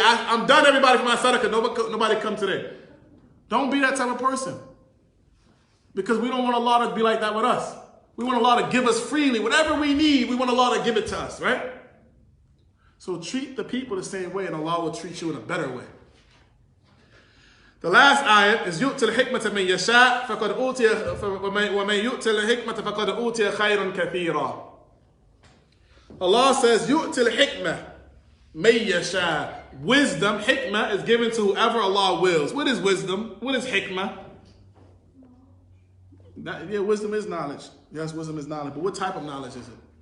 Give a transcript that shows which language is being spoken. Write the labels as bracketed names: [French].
[English] I'm done, everybody, for my sadaqah. Nobody come today. Don't be that type of person. Because we don't want Allah to be like that with us. We want Allah to give us freely. Whatever we need, we want Allah to give it to us, right? So treat the people the same way and Allah will treat you in a better way. The last ayat is [Arabic] يُؤْتِ الْحِكْمَةَ مَنْ يَشَاء فَقَدْ أُوتِيَ وَمَنْ يُؤْتِ الْحِكْمَةَ فَقَدْ أُوتِيَ خَيْرًا كَثِيرًا. [English] Allah says, [Arabic] يُؤْتِ الْحِكْمَةَ مَنْ يَشَاء. [English] Wisdom, hikmah, is given to whoever Allah wills. What is wisdom? What is hikmah? Wisdom is knowledge. Yes, wisdom is knowledge. But what type of knowledge is it?